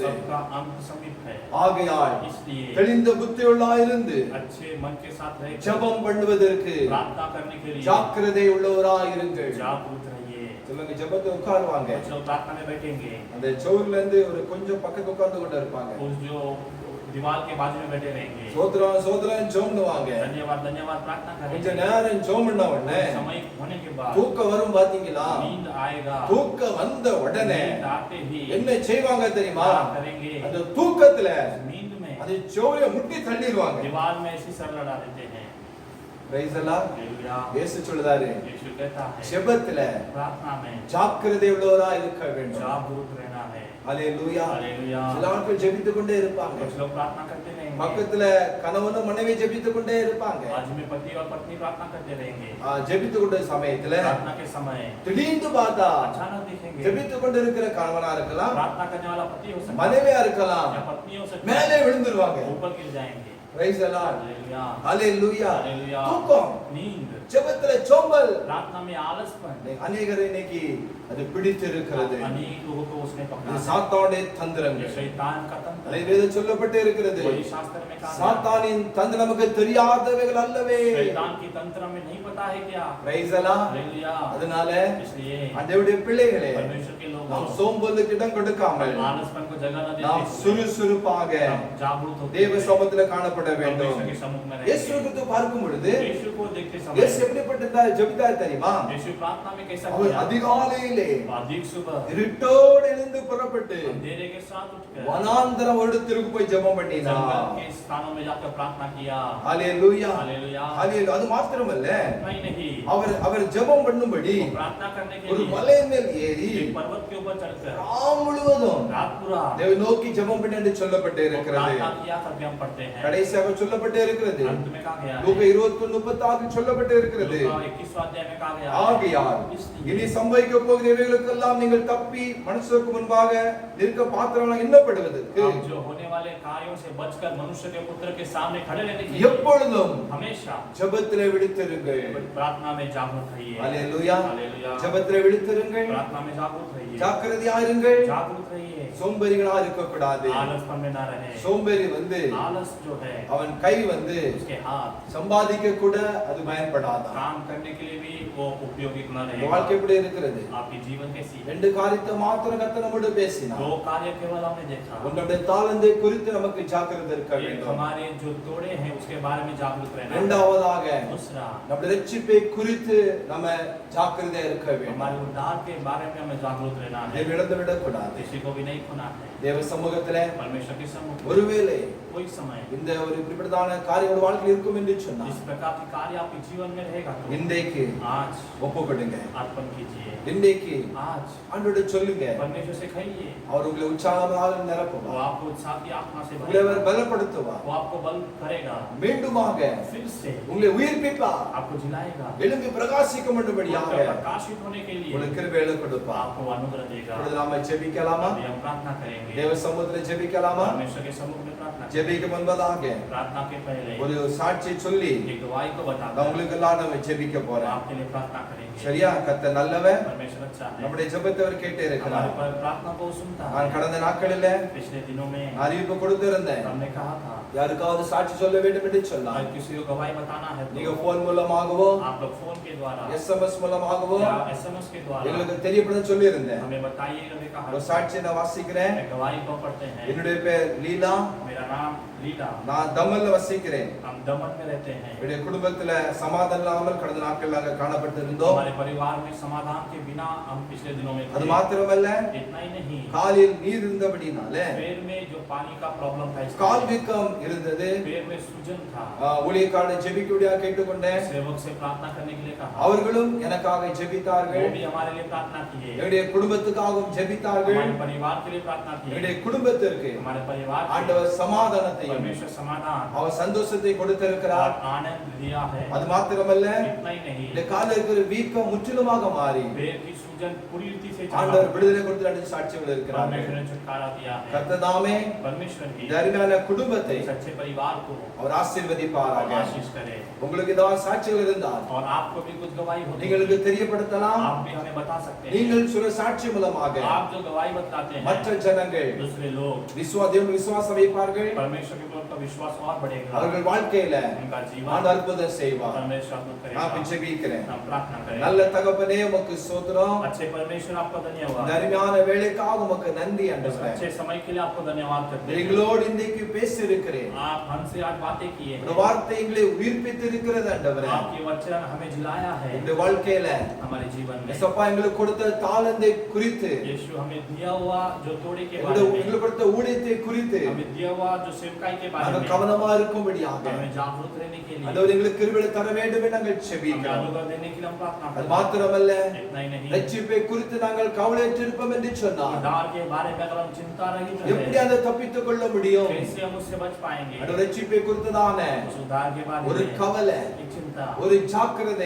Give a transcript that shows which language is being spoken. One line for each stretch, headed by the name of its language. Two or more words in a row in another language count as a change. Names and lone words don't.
Hindi: सबका अंत समीप है,
Tamil: ஆகையால்
Hindi: इसलिए
Tamil: தெளிந்த புத்தியுள்ளவராயிருந்து
Hindi: अच्छे मन के साथ रह
Tamil: ஜெபம் பண்ணுவதற்கு
Hindi: प्रार्थना करने के लिए
Tamil: ஜாக்கிரதை உள்ளவராயிருங்கள்.
Hindi: जागरूक रहिए।
Tamil: சொல்லுங்க, ஜெபத்தை உட்காருவாங்க,
Hindi: कुछ लोग प्रार्थना में बैठेंगे,
Tamil: அந்த சவுர்ல இருந்து ஒரு கொஞ்சம் பக்கத்து உட்கார்ந்து கொண்டு இருப்பாங்க.
Hindi: कुछ जो दीवार के बाजू में बैठे रहेंगे,
Tamil: சோத்ரம் சோத்ரம் ஜெபம்னுவாங்க.
Hindi: धन्यवाद धन्यवाद प्रार्थना
Tamil: கொஞ்ச
Hindi: करेंगे।
Tamil: நேரம் ஜெபம் பண்ண உடனே
Hindi: समय होने के बाद
Tamil: தூக்கம் வரும் பாத்தீங்களா?
Hindi: नींद आएगा,
Tamil: தூக்கம் வந்த உடனே
Hindi: नींद आते ही
Tamil: என்ன செய்வாங்க தெரியுமா?
Hindi: क्या करेंगे?
Tamil: அந்த தூக்கத்துல
Hindi: नींद में
Tamil: அது சோரிய முட்டி தள்ளிடுவாங்க.
Hindi: दीवार में ऐसी सर लड़ा देते हैं।
English: Praise Allah.
Hindi: हालेलुया।
Tamil: இயேசு சொல்றாரு,
Hindi: यीशु कहता है
Tamil: ஜெபத்துல
Hindi: प्रार्थना में
Tamil: ஜாக்கிரதை உள்ளவரா இருக்க வேண்டும்.
Hindi: जागरूक रहना है।
Tamil: ஹalleluya.
Hindi: हालेलुया।
Tamil: சில ஆட்கள் ஜெபித்துக் கொண்டே இருப்பாங்க,
Hindi: कुछ लोग प्रार्थना करते रहेंगे,
Tamil: பக்கத்துல கணவனும் மனைவி ஜெபித்துக் கொண்டே இருப்பாங்க.
Hindi: आज में पति और पत्नी प्रार्थना करते रहेंगे,
Tamil: ஜெபித்துக் கொண்ட சமயத்துல
Hindi: प्रार्थना के समय
Tamil: திடீர்னு பார்த்தா
Hindi: अचानक देखेंगे
Tamil: ஜெபித்துக் கொண்டு இருக்கிற கணவனா இருக்கலாம்,
Hindi: प्रार्थना करने वाला पति हो सकता है
Tamil: மனைவியா இருக்கலாம்,
Hindi: या पत्नी हो सकती
Tamil: மேலே
Hindi: है,
Tamil: விழுந்துருவாங்க.
Hindi: ऊपर गिर जाएंगे।
English: Praise Allah.
Hindi: हालेलुया।
Tamil: ஹalleluya.
Hindi: हालेलुया।
Tamil: தூக்கம்,
Hindi: नींद,
Tamil: ஜெபத்துல சோம்பல்
Hindi: प्रार्थना में आलसपन,
Tamil: அநேகரை இன்னைக்கு அது பிடித்து இருக்கிறது.
Hindi: अनेक लोगों को उसने
Tamil: இது
Hindi: पकड़ा है।
Tamil: சாத்தானுடைய
Hindi: ये
Tamil: தந்திரங்கள்.
Hindi: शैतान का तंत्र
Tamil: அதை
Hindi: है।
Tamil: வேதம் சொல்லப்பட்டு இருக்கிறது.
Hindi: वही शास्त्र में कहा गया है।
Tamil: சாத்தானின் தந்திரம் நமக்கு தெரியாதவைகள் அல்லவே.
Hindi: शैतान की तंत्र में नहीं पता है क्या?
English: Praise Allah.
Hindi: हालेलुया।
Tamil: அதனால
Hindi: इसलिए
Tamil: ஆண்டவருடைய பிள்ளைகளே,
Hindi: परमेश्वर के लोग
Tamil: நாம் சோம்பலுக்கு இடம் கொடுக்காமல்
Hindi: आलसपन को जगह न
Tamil: நாம்
Hindi: देते हुए
Tamil: சுறுசுறுப்பாக
Hindi: हम जागरूक होते
Tamil: தேவ
Hindi: हुए
Tamil: சமூகத்துல காணப்பட வேண்டும்.
Hindi: परमेश्वर के सम्मुख में
Tamil: இயேசு
Hindi: रहेंगे।
Tamil: கிறிஸ்து பார்க்கும் பொழுது
Hindi: यीशु को देखते समय
Tamil: இயேசு இயேசு எப்படிப்பட்ட ஜெபித்தார் தெரியுமா?
Hindi: यीशु प्रार्थना में कैसा
Tamil: அவர்
Hindi: किया?
Tamil: அதிகாலையிலே
Hindi: अधिक सुबह
Tamil: இருட்டோடு எழுந்து புறப்பட்டு
Hindi: अंधेरे के साथ उठकर
Tamil: வனாந்தரம் இடத்திற்கு போய் ஜெபம் பண்ணினார்.
Hindi: जंगल के स्थानों में जाकर प्रार्थना किया।
Tamil: ஹalleluya
Hindi: हालेलुया।
Tamil: ஹalleluya. அது மாத்திரமல்ல,
Hindi: नहीं नहीं,
Tamil: அவர் ஜெபம் பண்ணும்படி
Hindi: वो प्रार्थना करने के
Tamil: ஒரு
Hindi: लिए
Tamil: மலை மேல் ஏறி
Hindi: एक पर्वत के ऊपर चढ़कर
Tamil: ராம் முழுவதும்
Hindi: रात पूरा
Tamil: தேவ நோக்கி ஜெபம் பண்ணி என்று சொல்லப்பட்டு
Hindi: वो
Tamil: இருக்கிறது.
Hindi: प्रार्थना किया करके हम पढ़ते हैं।
Tamil: கடைசியாக சொல்லப்பட்டு இருக்கிறது.
Hindi: अंत में कहा गया है,
Tamil: லூக்கா 21:36 சொல்லப்பட்டு இருக்கிறது.
Hindi: लूका 21वां अध्याय में कहा गया है,
Tamil: ஆகையால் இனி சம்பவிக்க போகிற இவைகளுக்கெல்லாம் நீங்கள் தப்பி மனுஷருக்கு முன்பாக நிற்க பாத்திரங்களாக எண்ணப்படுவதற்கு
Hindi: अब जो होने वाले कार्यों से बचकर मनुष्य के पुत्र के सामने खड़े रहने के लिए
Tamil: எப்பொழுதும்
Hindi: हमेशा
Tamil: ஜெபத்திலே விழித்திருங்கள்.
Hindi: प्रार्थना में जागरूक रहिए।
Tamil: ஹalleluya.
Hindi: हालेलुया।
Tamil: ஜெபத்திலே விழித்திருங்கள்.
Hindi: प्रार्थना में जागरूक रहिए।
Tamil: ஜாக்கிரதையாயிருங்கள்.
Hindi: जागरूक रहिए।
Tamil: சோம்பேறிகளா இருக்க கூடாது.
Hindi: आलसपन में ना रहे।
Tamil: சோம்பேறி வந்து
Hindi: आलस जो है
Tamil: அவன் கை வந்து
Hindi: उसके हाथ
Tamil: சம்பாதிக்க கூட அது பயன்படாதான்.
Hindi: काम करने के लिए भी वो उपयोगी न
Tamil: இந்த
Hindi: रहेगा।
Tamil: வாழ்க்கை எப்படி இருக்கிறது?
Hindi: आपकी जीवन कैसी है?
Tamil: ரெண்டு காரியத்தை மாத்திரம் கர்த்தர் நம்மோடு பேசினார்.
Hindi: दो कार्य केवल हमने देखा।
Tamil: உன்னுடைய தாளந்தை குறித்து நமக்கு ஜாக்கிரதை இருக்க
Hindi: एक
Tamil: வேண்டும்.
Hindi: हमारे जो तोड़े हैं उसके बारे में जागरूक रहना।
Tamil: இரண்டாவதாக
Hindi: दूसरा,
Tamil: நம்முடைய ரட்சிப்பை குறித்து நம்ம ஜாக்கிரதையா இருக்க வேண்டும்.
Hindi: हमारे उद्धार के बारे में हमें जागरूक रहना है।
Tamil: இதை இழந்து விடக்கூடாது.
Hindi: किसी को भी नहीं खोना है।
Tamil: தேவ சமூகத்திலே
Hindi: परमेश्वर के सम्मुख
Tamil: ஒருவேளை
Hindi: कोई समय
Tamil: இந்த ஒரு இப்படிப்பட்டதான காரியம் ஒரு வாழ்க்கையில் இருக்கும் என்று சொன்னார்.
Hindi: इस प्रकार की कार्य आपके जीवन में रहेगा तो
Tamil: இன்றைக்கு
Hindi: आज
Tamil: ஒப்பு கொடுங்க.
Hindi: अर्पण कीजिए।
Tamil: இன்றைக்கு
Hindi: आज
Tamil: ஆண்டவரே சொல்லுங்க.
Hindi: परमेश्वर से कहिए,
Tamil: அவர் உங்களை உற்சாகமாக
Hindi: वो
Tamil: நிரப்புவார்.
Hindi: आपको उत्साह की आत्मा से
Tamil: உங்களை அவர்
Hindi: भरेगा।
Tamil: பலப்படுத்துவார்.
Hindi: वो आपको बल करेगा,
Tamil: மீண்டுமாக
Hindi: फिर से
Tamil: உங்களை உயிர்ப்பிப்பார்.
Hindi: आपको जिलाएगा,
Tamil: எழும்பி பிரகாசிக்க வேண்டும்படியாக
Hindi: प्रकाशित होने के लिए
Tamil: உங்களுக்கு கிருபையை கொடுப்பார்.
Hindi: आपको अनुग्रह देगा।
Tamil: இப்பொழுது நாம ஜெபிக்கலாமா?
Hindi: अभी हम प्रार्थना करेंगे।
Tamil: தேவ சமூகத்திலே ஜெபிக்கலாமா?
Hindi: परमेश्वर के सम्मुख में प्रार्थना करेंगे।
Tamil: ஜெபிக்க முன்பதாக
Hindi: प्रार्थना के पहले
Tamil: ஒரு சாட்சி சொல்லி
Hindi: एक गवाही को
Tamil: நான்
Hindi: बताता
Tamil: உங்களுக்கு எல்லாம் நம்ம ஜெபிக்க போறேன்.
Hindi: आपके लिए प्रार्थना करेंगे।
Tamil: சரியா? கர்த்தர் நல்லவர்.
Hindi: परमेश्वर अच्छा है,
Tamil: நம்முடைய ஜெபத்தை அவர் கேட்டே
Hindi: हमारे
Tamil: இருக்கிறார்.
Hindi: पर प्रार्थना को सुनता
Tamil: நான்
Hindi: है।
Tamil: கடந்த நாட்களில
Hindi: पिछले दिनों में
Tamil: அறிவிப்பு கொடுத்திருந்தேன்.
Hindi: हमने कहा था
Tamil: யாருக்காவது சாட்சி சொல்ல வேண்டும் என்று சொன்னார்.
Hindi: अगर किसी को गवाही बताना है
Tamil: நீங்க
Hindi: तो
Tamil: போன் மூலமாகவோ
Hindi: आप लोग फोन के द्वारा
Tamil: எஸ்எம்எஸ் மூலமாகவோ
Hindi: या एसएमएस के द्वारा
Tamil: எங்களுக்கு தெரியப்படுத்த சொல்லி இருந்தேன்.
Hindi: हमें बताइए। हमने कहा
Tamil: ஒரு சாட்சியை நான் வாசிக்கிறேன்.
Hindi: मैं गवाही को पढ़ते हैं।
Tamil: என்னுடைய பேர் லீலா.
Hindi: मेरा नाम लीला,
Tamil: நான் தமல்ல வசிக்கிறேன்.
Hindi: हम दमन में रहते हैं।
Tamil: என்னுடைய குடும்பத்துல சமாதானம் இல்லாமல் கடந்த நாட்கள் நாங்கள் காணப்பட்டிருந்தோம்.
Hindi: हमारे परिवार में समाधान के बिना हम पिछले दिनों में
Tamil: அது
Hindi: थे।
Tamil: மாத்திரமல்ல,
Hindi: इतना ही नहीं,
Tamil: காலில் நீர் இருந்தபடினால
Hindi: पैर में जो पानी का प्रॉब्लम था, इसलिए
Tamil: கால் வீக்கம் இருந்தது.
Hindi: पैर में सूजन था।
Tamil: ஊழியக்காரனை ஜெபிக்கும்படியாக கேட்டுக்கொண்டேன்.
Hindi: सेवक से प्रार्थना करने के लिए कहा,
Tamil: அவர்களும் எனக்காக
Hindi: वो
Tamil: ஜெபித்தார்கள்.
Hindi: भी हमारे लिए प्रार्थना किए।
Tamil: என்னுடைய குடும்பத்துக்காகவும் ஜெபித்தார்கள்.
Hindi: हमारे परिवार के लिए प्रार्थना
Tamil: என்னுடைய
Hindi: किए।
Tamil: குடும்பத்திற்கு
Hindi: हमारे परिवार के
Tamil: ஆண்டவர் சமாதானத்தையும்
Hindi: परमेश्वर समाधान
Tamil: அவர் சந்தோஷத்தை கொடுத்திருக்கிறார்.
Hindi: और आनंद दिया है।
Tamil: அது மாத்திரமல்ல,
Hindi: इतना ही नहीं,
Tamil: இந்த காலில் இருக்கிற வீக்கம் முற்றிலுமாக மாறி
Hindi: पैर की सूजन पूरी रीति से
Tamil: ஆண்டவர்
Hindi: चला।
Tamil: விடுதலை கொடுத்து சாட்சிகள் இருக்கிறார்கள்.
Hindi: परमेश्वर ने छुटकारा दिया है।
Tamil: கர்த்ததாமே
Hindi: परमेश्वर की
Tamil: இந்த அருமையான குடும்பத்தை
Hindi: इस अच्छे परिवार को
Tamil: அவர் ஆசீர்வதிப்பாராக.
Hindi: आशीष करे।
Tamil: உங்களுக்கு ஏதாவது சாட்சிகள் இருந்தால்
Hindi: और आपको भी कुछ गवाही होती है,
Tamil: நீங்களுக்கு தெரியப்படுத்தலாம்.
Hindi: आप भी हमें बता सकते हैं।
Tamil: நீங்கள் சொல்ல சாட்சி மூலமாக
Hindi: आप जो गवाही बताते हैं,
Tamil: மற்ற ஜனங்கள்
Hindi: दूसरे लोग
Tamil: தேவன் விசுவாசம் வைப்பார்கள்.
Hindi: परमेश्वर के प्रति विश्वास और बढ़ेगा।
Tamil: அவர்கள் வாழ்க்கையில
Hindi: उनका जीवन
Tamil: ஆண்டவர் அற்புதம் செய்வார்.
Hindi: परमेश्वर अद्भुत
Tamil: நான்
Hindi: करेगा।
Tamil: ஜெபிக்கிறேன்.
Hindi: हम प्रार्थना करें।
Tamil: நல்ல தகப்பனே உமக்கு ஸ்தோத்திரம்.
Hindi: अच्छे परमेश्वर आपका
Tamil: இந்த
Hindi: धन्यवाद।
Tamil: அருமையான வேலைக்காக உமக்கு நன்றி
Hindi: इस
Tamil: ஆண்டவரே.
Hindi: अच्छे समय के लिए आपको धन्यवाद करते हैं।
Tamil: எங்களோடு இன்றைக்கு பேசி இருக்கிறேன்.
Hindi: आप हमसे आज बातें किए
Tamil: இந்த
Hindi: हैं।
Tamil: வார்த்தை எங்களை உயிர்ப்பித்து இருக்கிறது ஆண்டவரே.
Hindi: आपके वचन हमें जिलाया है
Tamil: இந்த வாழ்க்கையில
Hindi: हमारे जीवन में।
Tamil: எசப்பா எங்களுக்கு கொடுத்த தாளந்தை குறித்து,
Hindi: यीशु हमें दिया हुआ जो तोड़े के बारे
Tamil: எங்களுக்கு
Hindi: में,
Tamil: எங்களுக்கு கொடுத்த ஊழியத்தை குறித்து
Hindi: हमें दिया हुआ जो सेवकाई के बारे
Tamil: நாங்கள்
Hindi: में,
Tamil: கவனமா இருக்கும்படியாக
Hindi: हमें जागरूक रहने के लिए,
Tamil: ஆண்டவர் எங்களுக்கு கிருபை தர வேண்டும் என்று நாங்கள்
Hindi: हमें
Tamil: ஜெபிக்கிறோம்.
Hindi: अनुग्रह देने के लिए हम प्रार्थना
Tamil: அது
Hindi: करते हैं।
Tamil: மாத்திரமல்ல,
Hindi: इतना ही नहीं,
Tamil: ரட்சிப்பை குறித்து நாங்கள் கவலையற்றிருப்போம் என்று சொன்னார்.
Hindi: उद्धार के बारे में अगर हम चिंता रहित
Tamil: எப்படி
Hindi: रहे,
Tamil: அதை தப்பித்துக் கொள்ள முடியும்?
Hindi: कैसे हम उससे बच पाएंगे?
Tamil: ஆண்டவர் ரட்சிப்பை குறித்துதான
Hindi: उस उद्धार के बारे
Tamil: ஒரு
Hindi: में
Tamil: கவலை,
Hindi: एक चिंता,
Tamil: ஒரு ஜாக்கிரதை